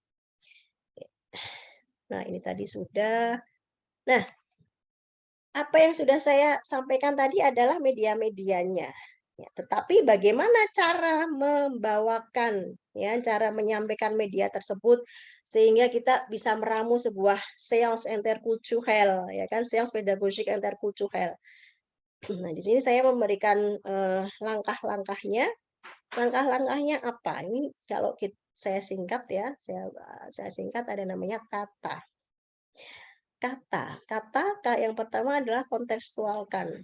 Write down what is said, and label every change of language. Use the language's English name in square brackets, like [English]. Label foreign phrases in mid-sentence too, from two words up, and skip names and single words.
[Indonesian] Nah, ini tadi sudah. Nah, apa yang sudah saya sampaikan tadi adalah media-medianya. Ya, tetapi bagaimana cara membawakan, ya, cara menyampaikan media tersebut sehingga kita bisa meramu sebuah [French] séance interculturel, [Indonesian] ya kan, [French] séance pédagogique interculturel. [Indonesian] Nah, di sini saya memberikan langkah-langkahnya. Langkah-langkahnya apa? Ini kalau saya singkat ya, saya singkat, ada namanya kata. Kata yang pertama adalah kontekstualkan.